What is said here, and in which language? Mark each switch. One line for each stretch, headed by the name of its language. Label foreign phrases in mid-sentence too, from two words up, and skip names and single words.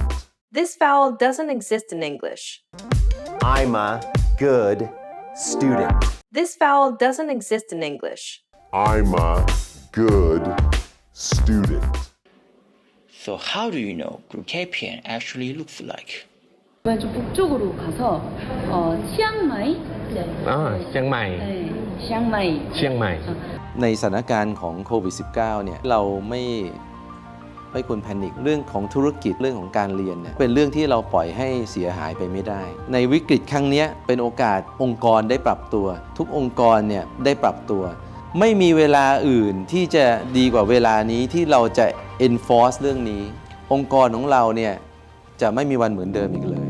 English: This vowel doesn't exist in English. I'm a good student. This vowel doesn't exist in English. I'm a good student. So how do you know Gruntapian actually looks like?
Korean: 좀 북쪽으로 가서 치앙마이
Thai: เชียงใหม่
Korean: 치앙마이
Thai: เชียงใหม่ ในสถานการณ์ของโควิด -19 เนี่ยเราไม่ควรแพนิคเรื่องของธุรกิจเรื่องของการเรียนเนี่ยเป็นเรื่องที่เราปล่อยให้เสียหายไปไม่ได้ในวิกฤตครั้งนี้เป็นโอกาสองค์กรได้ปรับตัวทุกองค์กรเนี่ยได้ปรับตัวไม่มีเวลาอื่นที่จะดีกว่าเวลานี้ที่เราจะ enforce เรื่องนี้องค์กรของเราเนี่ยจะไม่มีวันเหมือนเดิมอีกเลย